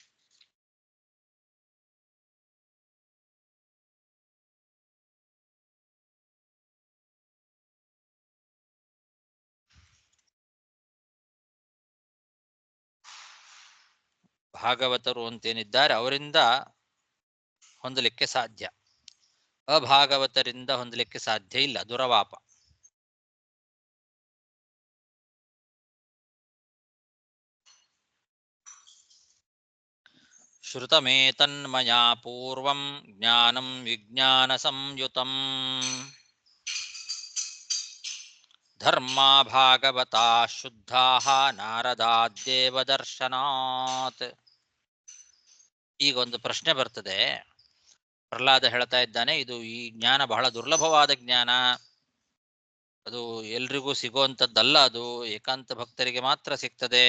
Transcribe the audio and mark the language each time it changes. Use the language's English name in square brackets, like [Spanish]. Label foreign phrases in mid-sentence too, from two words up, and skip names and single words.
[Kannada] ಭಾಗವತರು ಅಂತೇನಿದ್ದಾರೆ ಅವರಿಂದ ಹೊಂದಲಿಕ್ಕೆ ಸಾಧ್ಯ, ಅಭಾಗವತರಿಂದ ಹೊಂದಲಿಕ್ಕೆ ಸಾಧ್ಯ ಇಲ್ಲ. [Sanskrit] ದುರವಾಪ. ಶ್ರುತಮೇತನ್ಮಯಾ ಪೂರ್ವಂ ಜ್ಞಾನಂ ವಿಜ್ಞಾನ ಸಂಯುತಂ ಧರ್ಮಾ ಭಾಗವತಾ ಶುದ್ಧಾಃ ನಾರದಾದ್ದೇವದರ್ಶನಾತ್. [Kannada] ಈಗ ಒಂದು ಪ್ರಶ್ನೆ ಬರ್ತದೆ. ಪ್ರಹ್ಲಾದ ಹೇಳ್ತಾ ಇದ್ದಾನೆ, ಇದು ಈ ಜ್ಞಾನ ಬಹಳ ದುರ್ಲಭವಾದ ಜ್ಞಾನ, ಅದು ಎಲ್ರಿಗೂ ಸಿಗುವಂಥದ್ದಲ್ಲ, ಅದು ಏಕಾಂತ ಭಕ್ತರಿಗೆ ಮಾತ್ರ ಸಿಗ್ತದೆ.